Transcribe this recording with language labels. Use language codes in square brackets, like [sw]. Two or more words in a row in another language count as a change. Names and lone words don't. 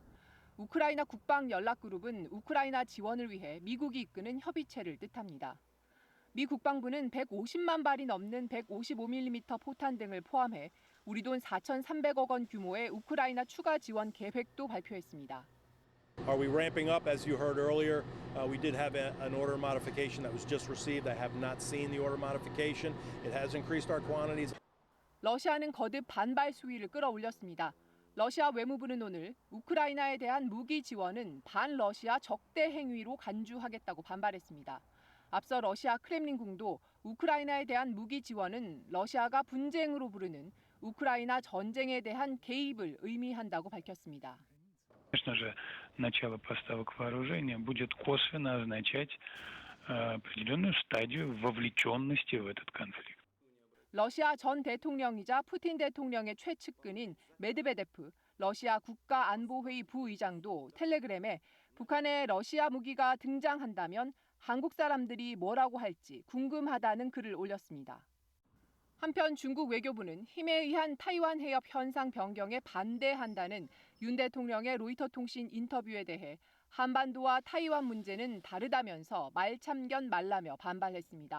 [ko] 우크라이나 국방연락그룹은 우크라이나 지원을 위해 미국이 이끄는 협의체를 뜻합니다. 미 국방부는 150만 발이 넘는 155mm 포탄 등을 포함해 우리 돈 4,300억 원 규모의 우크라이나 추가 지원 계획도 발표했습니다. [en] Are we ramping up? As you heard earlier, we did have an order modification that was just received. I have not seen the order modification. It has increased our quantities. [ko] 러시아는 거듭 반발 수위를 끌어올렸습니다. 러시아 외무부는 오늘 우크라이나에 대한 무기 지원은 반러시아 적대 행위로 간주하겠다고 반발했습니다. 앞서 러시아 크렘린궁도 우크라이나에 대한 무기 지원은 러시아가 분쟁으로 부르는 우크라이나 전쟁에 대한 개입을 의미한다고 밝혔습니다. [ru] Конечно же, начало поставок вооружения будет косвенно означать определенную стадию вовлеченности в этот конфликт. [ko] 러시아 전 대통령이자 푸틴 대통령의 최측근인 메드베데프 러시아 국가안보회의 부의장도 텔레그램에 북한에 러시아 무기가 등장한다면 한국 사람들이 뭐라고 할지 궁금하다는 글을 올렸습니다. 한편 중국 외교부는 힘에 의한 타이완 해협 현상 변경에 반대한다는 윤 대통령의 로이터 통신 인터뷰에 대해 한반도와 타이완 문제는 다르다면서 말참견 말라며 반발했습니다.